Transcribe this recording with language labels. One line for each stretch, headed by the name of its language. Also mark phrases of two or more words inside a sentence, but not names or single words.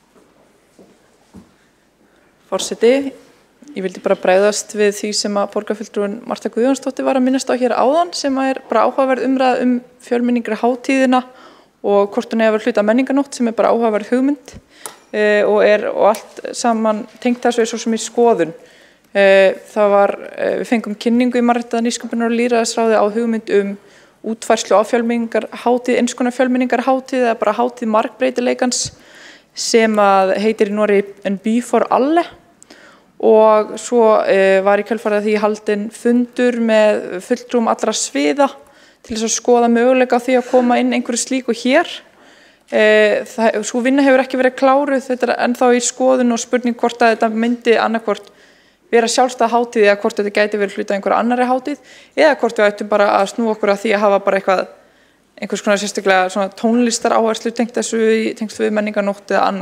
Icelandic: Forseti, ég vildi bara bregðast við því sem að borgarfulltrúin Marta Guðjónsdóttir var að minnast á hér áðan, sem bara áhugaverð umræða fjölmenningar hátíðina og hvort hún hefur hluta menningarnótt, sem bara áhugaverð hugmynd og allt saman tengt þessu svo sem í skoðun. Við fengum kynningu í Mannréttinda-, nýsköpunar- og lýðræðisráði á hugmynd útfærslu á fjölmenningarhátíð, eins konar fjölmenningarhátíð eða bara hátíð margbreytileikans sem að heitir í Noregi En by for alle. Og svo var í kjölfarið af því haldinn fundur með fulltrúum allra sviða til þess að skoða möguleika á því að koma inn einhverju slíku hér. Sú vinna hefur ekki verið kláruð, þetta er ennþá í skoðun og spurning hvort að þetta myndi annarkvort vera sjálfstæð hátíð eða hvort þetta gæti verið hluti af einhverju annarri hátíð eða hvort við ættum bara að snúa okkur að því að hafa bara einhvers konar sérstaklega svona tónlistar áherslu tengt við menningarnótt eða annað.